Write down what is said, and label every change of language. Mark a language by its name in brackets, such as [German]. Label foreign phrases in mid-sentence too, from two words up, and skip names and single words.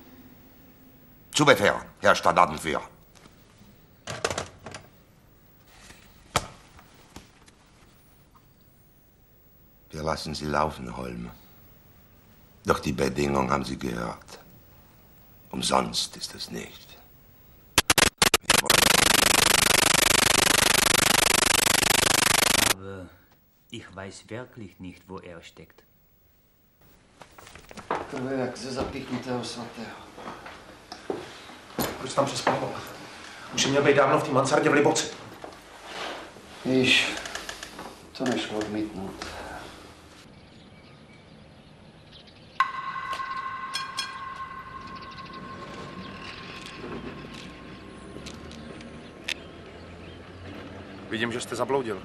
[German] Zu Befehl, Herr Stadtadentwehr. Wir lassen Sie laufen, Holm. Doch die Bedingung haben Sie gehört. Umsonst ist es nicht. Aber ich weiß wirklich nicht, wo er steckt. [Czech] To je jak ze zapíchnutého svatého. Proč tam přespával? Už měl být dávno v té mansardě v Liboci. Víš, to nešlo odmítnout. Vidím, že jste zabloudil.